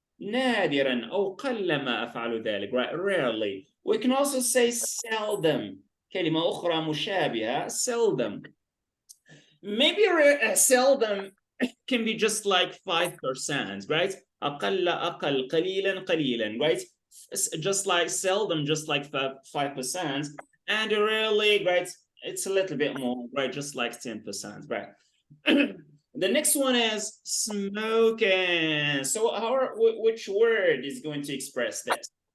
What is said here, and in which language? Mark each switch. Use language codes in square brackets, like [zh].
[ar] نادرا أو قلما أفعل ذلك, right? [en] Rarely. We can also say seldom. [ar] كلمة أخرى مشابهة, seldom. [en] Maybe seldom can be just like 5%, right? [ar] أقل أقل قليلا قليلا, right? [en] Just like seldom, just like 5%, and rarely, right, it's a little bit more, right, just like 10%, right? The next one is smoking. So which word is going to express this?